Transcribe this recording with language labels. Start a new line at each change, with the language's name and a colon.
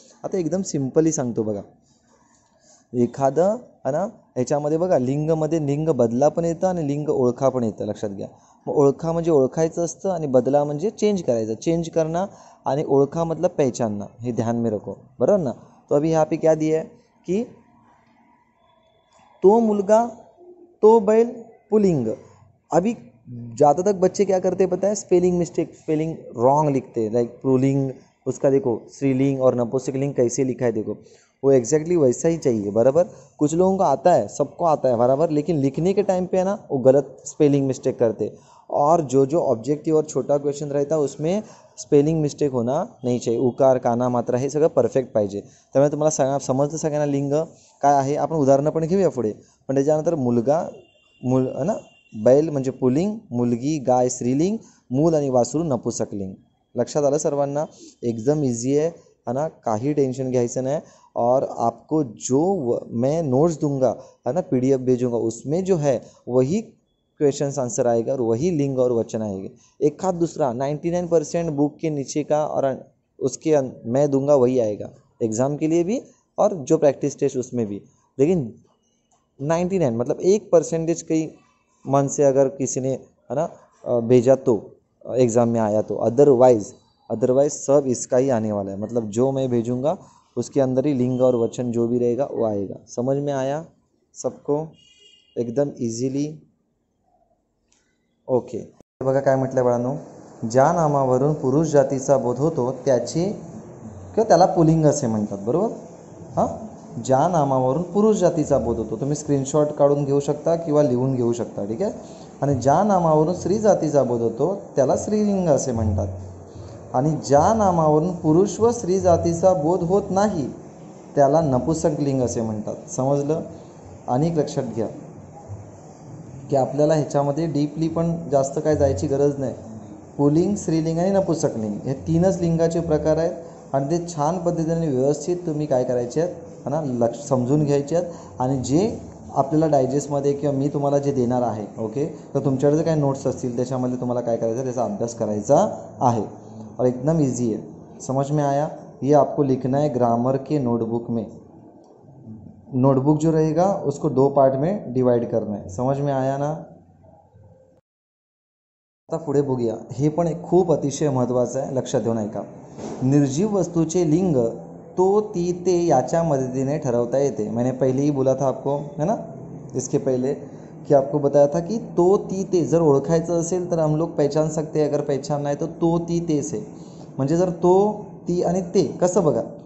Marathi: आता एकदम सिम्पली सांगतो बघा. एखादं है ना, ह्याच्यामध्ये बघा लिंगमध्ये लिंग बदला पण येतं आणि लिंग ओळखा पण येतं, लक्षात घ्या. मग ओळखा म्हणजे ओळखायचं असतं आणि बदला म्हणजे चेंज करायचं,
Hindi: चेंज करना,
Marathi: आणि ओळखा
Hindi: मतलब पहचानना,
Marathi: हे
Hindi: ध्यान में रखो,
Marathi: बराबर ना.
Hindi: तो अभी यहाँ पे क्या दिया है कि तो मुलगा, तो बैल, पुल्लिंग. अभी ज़्यादा तक बच्चे क्या करते हैं पता है, स्पेलिंग मिस्टेक, स्पेलिंग रॉन्ग लिखते हैं. लाइक पुल्लिंग, उसका देखो स्त्रीलिंग और नपुंसकलिंग कैसे लिखा है, देखो वो एग्जैक्टली वैसा ही चाहिए, बराबर. कुछ लोगों को आता है, सबको आता है, बराबर, लेकिन लिखने के टाइम पे है ना वो गलत स्पेलिंग मिस्टेक करते. और जो ऑब्जेक्टिव और छोटा क्वेश्चन रहता है उसमें स्पेलिंग मिस्टेक होना नहीं चाहिए.
Marathi: उकार, काना, मात्रा हे सगळं परफेक्ट पाहिजे. त्यामुळे तुम्हाला समजतं सगळ्यांना लिंग काय आहे. आपण उदाहरणं पण घेऊया पुढे. पण त्याच्यानंतर मुलगा, है ना, बैल म्हणजे पुल्लिंग, मुलगी, गाय स्त्रीलिंग, मूल आणि वासरू नपुंसकलिंग. लक्षात आलं सर्वांना. एकदम इजी आहे ना, काही टेंशन घ्यायचं नाही.
Hindi: और आपको जो मैं नोट्स दूंगा है ना, PDF भेजूंगा, उसमें जो है वही क्वेश्चन आंसर आएगा और वही लिंग और वचन आएंगे. एक हाथ दूसरा 99% बुक के नीचे का और उसके मैं दूंगा वही आएगा एग्ज़ाम के लिए भी और जो प्रैक्टिस टेस्ट उसमें भी. लेकिन 99 मतलब 1% कहीं मन से अगर किसी ने है ना भेजा तो एग्ज़ाम में आया तो, अदरवाइज सब इसका ही आने वाला है. मतलब जो मैं भेजूंगा उसके अंदर ही लिंग और वचन जो भी रहेगा वो आएगा. समझ में आया सबको एकदम इजीली. ओके.
Marathi: बघा काय म्हटलं बाळांनो, ज्या नामावरून पुरुष जातीचा बोध होतो त्याला पुल्लिंग असे म्हणतात, बरोबर. हां, ज्या नामावरून पुरुष जातीचा बोध होतो, तुम्ही स्क्रीनशॉट काढून घेऊ शकता किंवा लिहून घेऊ शकता, ठीक आहे. आणि ज्या नामावरून स्त्री जातीचा बोध होतो त्याला स्त्रीलिंग असे म्हणतात. आणि ज्या नामावरून पुरुष व स्त्री जातीचा बोध होत नाही त्याला नपुंसकलिंग असे म्हणतात. समजलं. आणि लक्षात घ्या की आपल्याला ह्याच्यामध्ये डीपली पण जास्त काय जायची गरज नाही. पुल्लिंग, स्त्रीलिंग आणि नपुंसकलिंग हे तीनच लिंगाचे प्रकार आहेत. आणि ते छान पद्धतीने व्यवस्थित तुम्ही काय करायचे आहेत ना, समजून घ्यायचे आहेत. आणि जे आपल्याला डायजेस्टमध्ये किंवा मी तुम्हाला जे देणार आहे, ओके, तर तुमच्याकडे जे काही नोट्स असतील त्याच्यामध्ये तुम्हाला काय करायचं आहे, त्याचा अभ्यास करायचा आहे.
Hindi: और एकदम इजी है, समझ में आया. ये आपको लिखना है ग्रामर के नोटबुक में. नोटबुक जो रहेगा उसको 2 पार्ट में डिवाइड करना है. समझ में आया ना.
Marathi: आता पुढे बघूया. हे पण एक खूप अतिशय महत्त्वाचं आहे, लक्षात ठेवून ऐका. निर्जीव वस्तूचे लिंग तो, ती, ते याच्या मदतीने ठरवता येते.
Hindi: मैंने पहले ही बोला था आपको, है ना, इसके पहले कि आपको बताया था कि तो, ती, ते
Marathi: जर ओळखायचं असेल तर
Hindi: हम लोग पहचान सकते हैं. अगर पहचान नाही तो, ती, ते से,
Marathi: म्हणजे जर तो, ती आणि ते कसं बघा.